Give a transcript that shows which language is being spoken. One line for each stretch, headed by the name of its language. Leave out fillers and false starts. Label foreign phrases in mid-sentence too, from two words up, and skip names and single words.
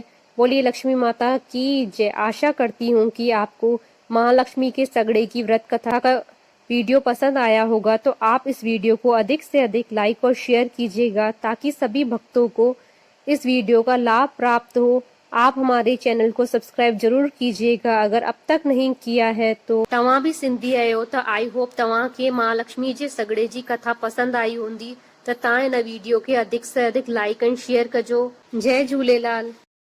Hindi: बोलिए लक्ष्मी माता की जय। आशा करती हूँ कि आपको महालक्ष्मी के सगड़े की व्रत कथा का वीडियो पसंद आया होगा, तो आप इस वीडियो को अधिक से अधिक लाइक और शेयर कीजिएगा, ताकि सभी भक्तों को इस वीडियो का लाभ प्राप्त हो। आप हमारे चैनल को सब्सक्राइब जरूर कीजिएगा अगर अब तक नहीं किया है तो।
Sindhi: तव्हां भी सिंधी आयो त
English: I hope
Sindhi: तव्हां के महालक्ष्मी जे सगड़े जी कथा पसंद आई हूंदी, त तव्हां इन वीडियो के
Hindi: अधिक से अधिक
English: like and share
Sindhi: कजो। जय झूलेलाल।